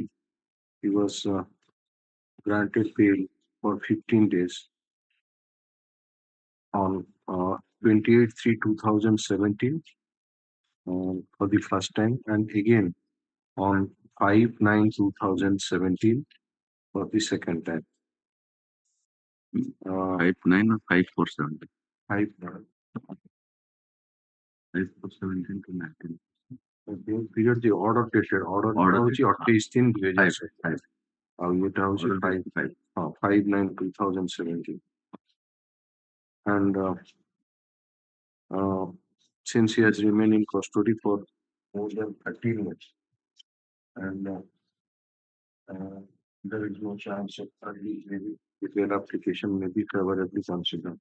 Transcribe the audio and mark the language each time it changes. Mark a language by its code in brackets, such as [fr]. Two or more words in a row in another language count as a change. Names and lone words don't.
[en] He was granted bail for 15 days on 28/3/2017 for the first time, and again on 5/9/2017 for the second time. 5/9 or 5/4/17? 5/9. 5/4/17 to 19. Period the order dated order [or] ହଉଛି 28/3/2007 ଆଉ ଏଟା ହଉଛି 5/9/2017 [en] and since he has remained in custody for more than 13 years and there is no chance of early maybe if their application may be favorably considered.